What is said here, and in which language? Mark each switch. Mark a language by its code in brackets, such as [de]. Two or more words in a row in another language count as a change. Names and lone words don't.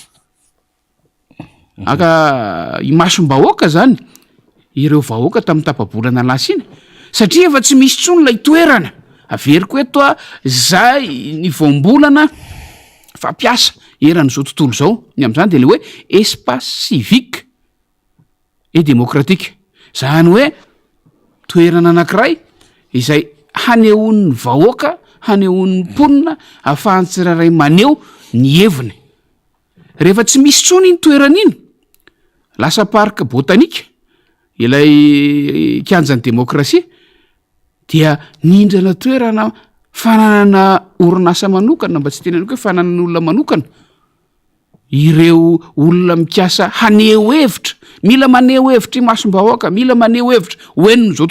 [mg] aka imasom-bahoaka zany ireo vahoaka tamin'ny tapabolana lasa iny satria efa tsy misy tsony lay toerana averiko eto zay ny voambolana fampiasa eran'izao tontolo zao ny am'izany de le hoe [fr] espace civique et démocratique [mg] zany hoe toerana anankiray izay hanehon'ny vahoaka hanehon'ny mponina ahafahany tsiraray maneho ny heviny rehefa tsy misy tsony iny toerana iny lasa parka botanika ilay kianjan'ny demokrasia dia nindrana toerana fananana orinasa manokana mba tsy tenenako hoe fananan'olona manokana ireo olona mikasa haneho hevitra mila maneho hevitra i masom-bahoaka mila maneho hevitra hoeniny zao